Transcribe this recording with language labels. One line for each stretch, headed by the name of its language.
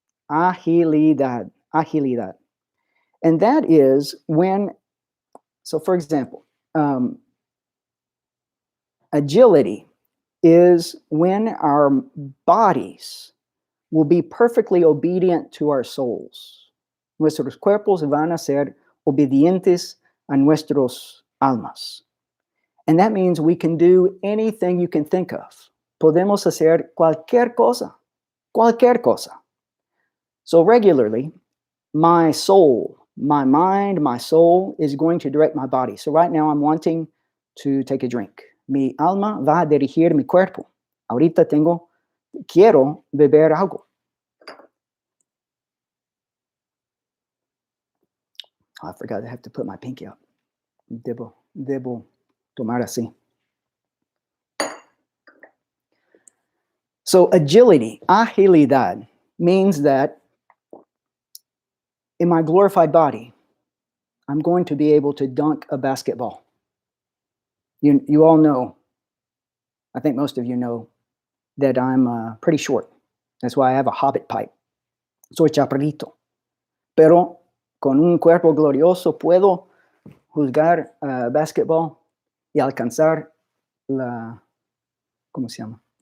English: Agilidad. And that is when, so for example, agility is when our bodies will be perfectly obedient to our souls.
Spanish: Nuestros cuerpos van a ser obedientes a nuestros almas.
English: And that means we can do anything you can think of.
Spanish: Podemos hacer cualquier cosa. Cualquier cosa.
English: So regularly, my soul, my mind, my soul is going to direct my body. So right now I'm wanting to take a drink.
Spanish: Mi alma va a dirigir mi cuerpo. Ahorita quiero beber algo.
English: Oh, I forgot I have to put my pinky up.
Spanish: Debo tomar así.
English: So agility, agilidad, means that in my glorified body, I'm going to be able to dunk a basketball. You all know, I think most of you know, that I'm pretty short. That's why I have a hobbit pipe.
Spanish: Soy chaparrito. Pero con un cuerpo glorioso puedo jugar basketball y alcanzar ¿cómo se llama?